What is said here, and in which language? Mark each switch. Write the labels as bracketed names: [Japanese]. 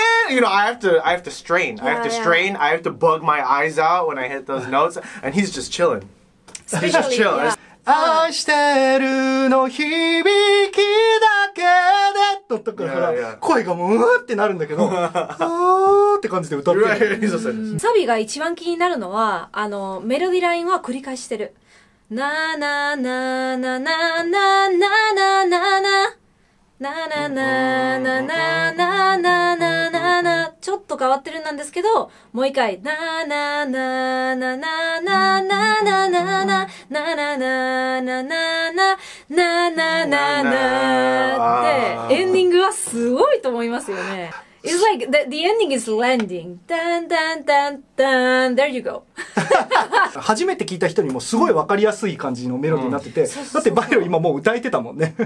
[English] You know, I have to strain. I have to strain. I have to bug my eyes out when I hit those notes, and he's just chilling. He's just chilling. Yeah. [Japanese] 愛してるの響きだけでととから声がもうってなるんだけどって感じで歌ってる。サビが一番気になるのはメロディラインは繰り返してる。なななななななななななななななななななちょっと変わってるんですけど、もう一回ななななななななななななななななななでエンディングはすごいと思いますよね。 [English] It's like the ending is landing. Dun, dun, dun, dun. There you go. [Japanese] 初めて聞いた人にもすごい分かりやすい感じのメロディーになってて、だってバイロ今もう歌えてたもんね。